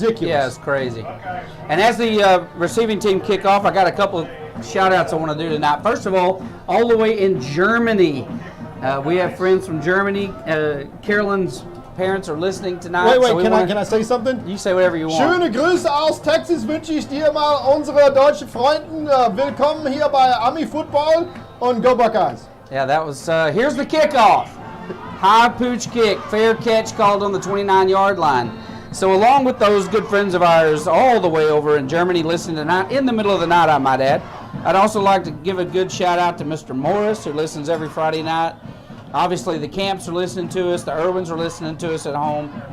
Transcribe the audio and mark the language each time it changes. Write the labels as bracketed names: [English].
[English] ridiculous. Yeah, it's crazy. And as the receiving team kick off, I got a couple of shout-outs I want to do tonight. First of all the way in Germany, we have friends from Germany. Carolyn's parents are listening tonight. Wait, can I say something? You say whatever you want. [German] Schöne Grüße aus Texas wünsche ich dir mal, unsere deutschen Freunden. Willkommen hier bei Ami Football und Go Buckeyes. [English] Yeah, that was, here's the kickoff. High pooch kick, fair catch called on the 29-yard line. So along with those good friends of ours all the way over in Germany listening tonight, in the middle of the night I might add, I'd also like to give a good shout out to Mr. Morris, who listens every Friday night. Obviously the Camps are listening to us, the Irwins are listening to us at home.